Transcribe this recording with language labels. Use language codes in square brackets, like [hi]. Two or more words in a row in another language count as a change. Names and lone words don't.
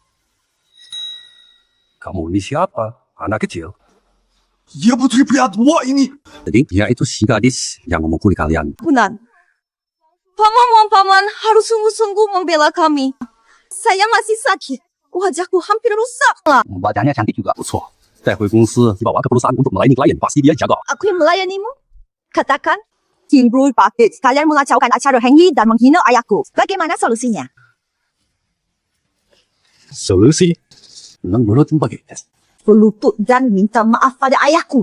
[id] Kamu ini siapa? Anak kecil. Dia putri pria tua ini. Jadi dia itu si gadis yang memukuli kalian. Bunan, paman harus sungguh-sungguh membela kami. Saya masih sakit. Wajahku hampir rusak lah. Badannya cantik juga. [zh] 不错. 带回公司 [id] dibawa ke perusahaan untuk melayani klien. Pasti dia jaga. Aku yang melayanimu? Katakan. Timbul Pakit, kalian mengacaukan acara Hengli dan menghina ayahku. Bagaimana solusinya? Solusi? Nang berlutut bagaimana? Berlutut dan minta maaf pada ayahku.